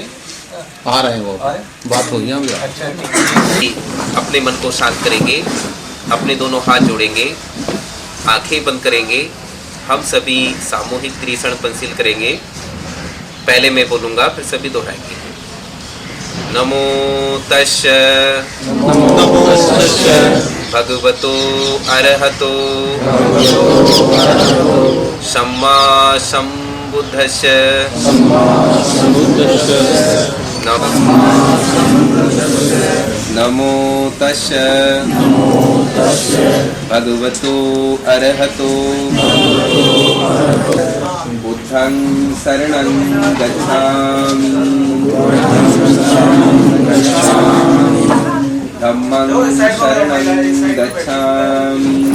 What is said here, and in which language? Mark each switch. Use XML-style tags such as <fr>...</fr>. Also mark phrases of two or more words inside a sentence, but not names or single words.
<hi>आ रहे हैं, वो बात हो गई। अपने मन को शांत करेंगे, अपने दोनों हाथ जोड़ेंगे, आंखें बंद करेंगे, हम सभी सामूहिक त्रिशरण पंसील करेंगे। पहले मैं बोलूँगा फिर सभी दोहराएंगे।</hi> <pi>नमो तस्स भगवतो अरहतो सम्मा सम्बुद्धस्य नमो तस्स भगवतो अरहतो बुद्धं शरणं गच्छामि धम्मं शरणं गच्छामि</pi>